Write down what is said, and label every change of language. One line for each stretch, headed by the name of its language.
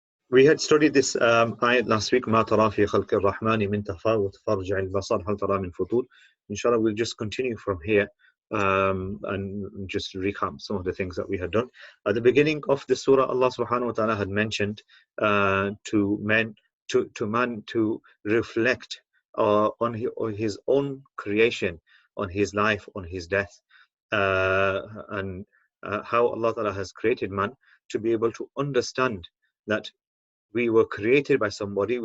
English: We had studied this ayat last week.
Arabic: ما ترى في خلق الرحمن من تفاوت فارجع البصر هل ترى من فطور.
English: Inshallah, we'll just continue from here and just recap some of the things that we had done. At the beginning of the surah, Allah subhanahu wa ta'ala had mentioned to man to reflect on his own creation, on his life, on his death, and how Allah ta'ala has created man to be able to understand that we were created by somebody.